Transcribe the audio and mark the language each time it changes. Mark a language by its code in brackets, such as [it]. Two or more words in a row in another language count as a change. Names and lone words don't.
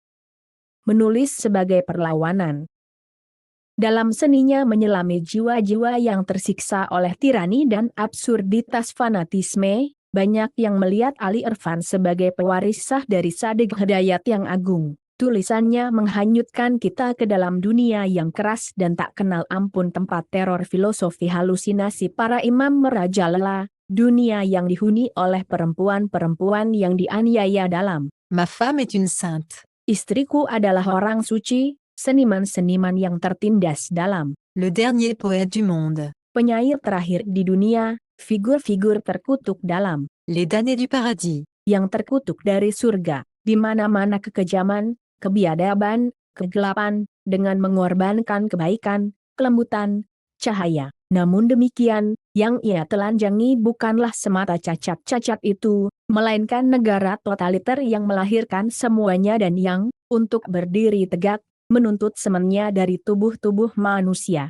[id] Menulis sebagai perlawanan. Dalam seninya menyelami jiwa-jiwa yang tersiksa oleh tirani dan absurditas fanatisme, banyak yang melihat Ali Irfan sebagai pewaris sah dari Sadiq Hidayat yang agung. Tulisannya menghanyutkan kita ke dalam dunia yang keras dan tak kenal ampun, tempat teror filosofi halusinasi para imam merajalela, dunia yang dihuni oleh perempuan-perempuan yang dianiaya dalam. [fr] Ma femme est une sainte. [id] Istriku adalah orang suci, seniman-seniman yang tertindas dalam. [fr] Le dernier poète du monde. [id] Penyair terakhir di dunia, figur-figur terkutuk dalam. [fr] Les damnés du paradis. [id] Yang terkutuk dari surga, di mana-mana kekejaman, kebiadaban, kegelapan, dengan mengorbankan kebaikan, kelembutan, cahaya. Namun demikian, yang ia telanjangi bukanlah semata cacat-cacat itu, melainkan negara totaliter yang melahirkan semuanya dan yang, untuk berdiri tegak, menuntut semennya dari tubuh-tubuh manusia.